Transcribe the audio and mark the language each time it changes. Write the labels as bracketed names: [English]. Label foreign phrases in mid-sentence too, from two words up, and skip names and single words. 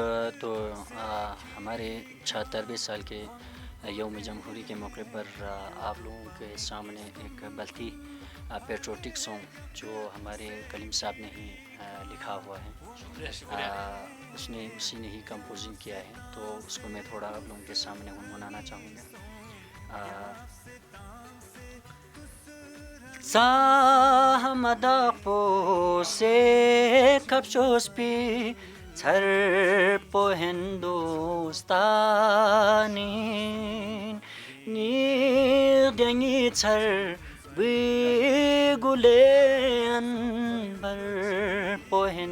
[Hindi] तो हमारे 76वें साल के यौम जमहूरी के मौके पर आप लोगों के सामने एक बल्कि [English] patriotic song [Hindi] जो हमारे कलीम साहब ने ही लिखा हुआ है, उसी ने ही कंपोजिंग किया है, तो उसको मैं थोड़ा आप लोगों के सामने गुनगुनाना चाहूँगा। [Ladakhi] Sahamadaqpo se kapshospi Tsarpo Hindustanin Nirdengi tsar Bigulen Barpo